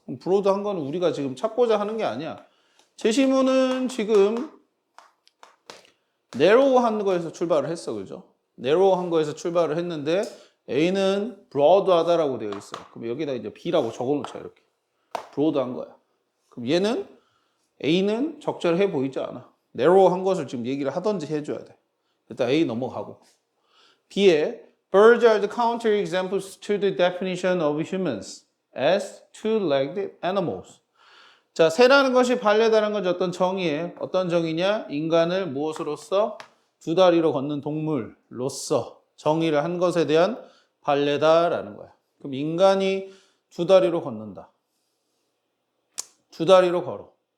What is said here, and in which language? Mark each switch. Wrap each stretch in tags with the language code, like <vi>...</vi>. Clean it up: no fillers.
<ko>그럼 broad한 거는 우리가 지금 찾고자 하는 게 아니야. 제시문은 지금 narrow한 거에서 출발을 했어, 그죠? narrow한 거에서 출발을 했는데 A는 broad하다라고 되어 있어. 그럼 여기다 이제 B라고 적어놓자, 이렇게. broad한 거야. 그럼 얘는 A는 적절해 보이지 않아. narrow한 것을 지금 얘기를 하든지 해줘야 돼. 일단 A 넘어가고. B에</ko> <en>birds are the counter examples to the definition of humans as two-legged animals.</en> <ko>자, 새라는 것이 발레다라는 것이 어떤 정의에 어떤 정의냐? 인간을 무엇으로서 두 다리로 걷는 동물로서 정의를 한 것에 대한 발레다라는 거야. 그럼 인간이 두 다리로 걷는다. 두 다리로 걸어.</ko>